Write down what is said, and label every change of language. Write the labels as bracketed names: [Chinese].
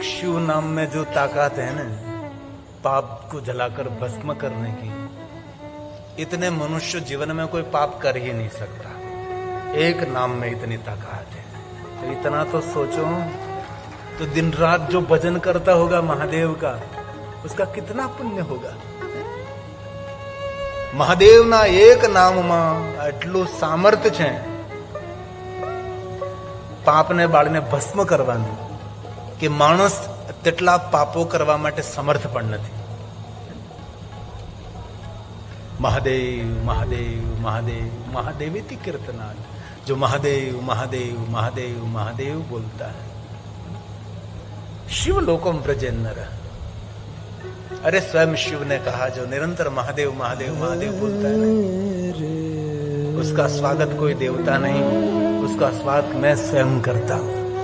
[Hindi] शिव नाम में जो ताकत है ना पाप को जलाकर भस्म करने की, इतने मनुष्य जीवन में कोई पाप कर ही नहीं सकता। एक नाम में इतनी ताकत है, तो इतना तो सोचो, तो दिन रात जो भजन करता होगा महादेव का, उसका कितना पुण्य होगा। [Gujarati] મહાદેવના એક નામમાં એટલું સામર્થ્ય છે પાપને બાળને ભસ્મ કરવાનું કે માણસ તેટલા પાપો કરવા માટે સમર્થ પણ નથી. [Sanskrit] મહાદેવ મહાદેવ મહાદેવ મહાદેવેતિ कीर्तनाल, [Hindi] जो महादेव महादेव महादेव महादेव बोलता है [Sanskrit] शिव लोकम व्रजे नर. [Hindi] अरे स्वयं शिव ने कहा जो निरंतर महादेव महादेव महादेव बोलता है ना, उसका स्वागत कोई देवता नहीं, उसका स्वागत मैं स्वयं करता हूं.